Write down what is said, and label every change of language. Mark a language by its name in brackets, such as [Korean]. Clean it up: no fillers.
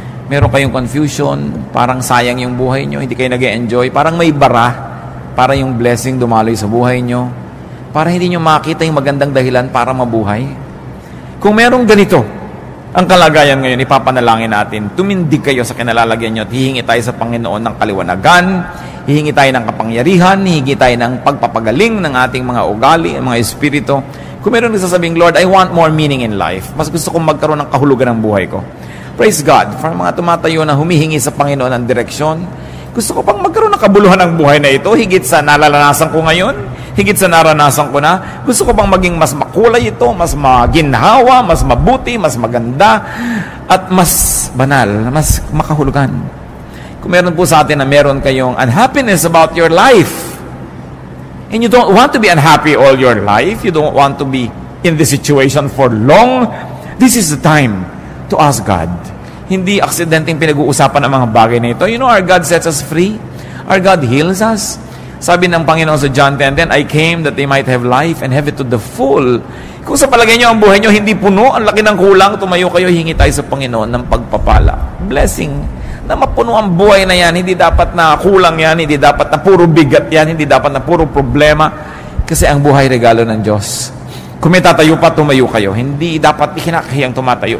[Filipino] Meron kayong confusion, parang sayang yung buhay nyo, hindi kayo nag-enjoy, parang may bara, para yung blessing dumaloy sa buhay nyo, para hindi nyo makita yung magandang dahilan para mabuhay. Kung merong ganito, ang kalagayan ngayon, ipapanalangin natin, tumindig kayo sa kinalalagyan nyo at hihingi tayo sa Panginoon ng kaliwanagan, hihingi tayo ng kapangyarihan, hihingi tayo ng pagpapagaling ng ating mga ugali, mga espiritu. Kung meron nagsasabing, [English] Lord, I want more meaning in life. [Filipino] Mas gusto kong magkaroon ng kahulugan ng buhay ko. [English] Praise God. [Filipino] For mga tumatayo na humihingi sa Panginoon ng direksyon, gusto ko pang magkaroon ng kabuluhan ng buhay na ito, higit sa nalalasan ko ngayon, higit sa naranasan ko na. Gusto ko pang maging mas makulay ito, mas maginhawa, mas mabuti, mas maganda, at mas banal, mas makahulugan. Kung meron po sa atin na meron kayong [English] unhappiness about your life, and you don't want to be unhappy all your life, you don't want to be in this situation for long, this is the time to ask God. [Filipino] Hindi aksidenteng pinag-uusapan ang mga bagay na ito. [English] You know, our God sets us free. Our God heals us. [Filipino] Sabi ng Panginoon sa [English] John 10:10, I came that they might have life and have it to the full. [Filipino] Kung sa palagay nyo ang buhay nyo hindi puno, ang laki ng kulang, tumayo kayo, hingi tayo sa Panginoon ng pagpapala. Blessing. Na mapuno ang buhay na yan. Hindi dapat na kulang yan. Hindi dapat na puro bigat yan. Hindi dapat na puro problema. Kasi ang buhay regalo ng Diyos. Kung may tatayo pa, tumayo kayo. Hindi dapat ikinakahiyang tumatayo.